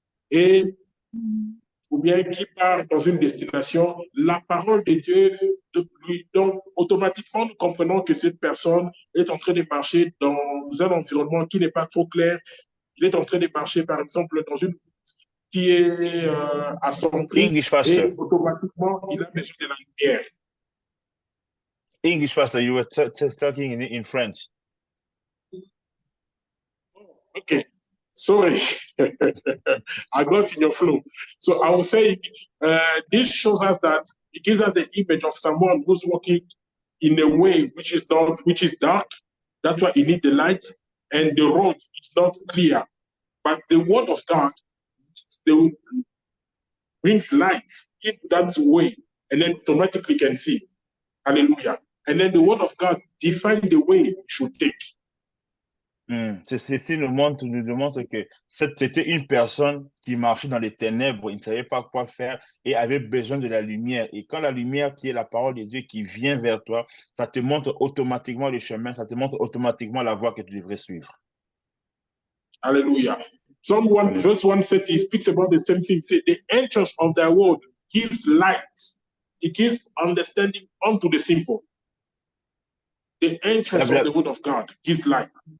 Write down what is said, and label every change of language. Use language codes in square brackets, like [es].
[fr] Et ou bien qui part dans une destination, la parole de Dieu lui donne automatiquement, nous comprenons que cette personne est en train de marcher dans un environnement qui n'est pas trop clair. Il est en train de marcher, par exemple, dans une qui est à son prix et automatiquement, il a besoin de la lumière. [en] English, Pastor, you were talking in French. Okay. Sorry, I got in your flow. So I was saying, this shows us that it gives us the image of someone who's walking in a way which is dark. That's why you need the light, and the road is not clear. But the word of God, brings light into that way, and then automatically can see. Hallelujah. and then the word of God defines the way you should take. [fr] Ceci nous montre que c'était une personne qui marchait dans les ténèbres, il ne savait pas quoi faire et avait besoin de la lumière. Et quand la lumière, qui est la parole de Dieu, qui vient vers toi, ça te montre automatiquement le chemin, ça te montre automatiquement la voie que tu devrais suivre. [en] Hallelujah. Psalm 1, verse 130 speaks about the same thing. Say, the entrance of thy word gives light. It gives understanding unto the simple. The entrance of the word of God gives light.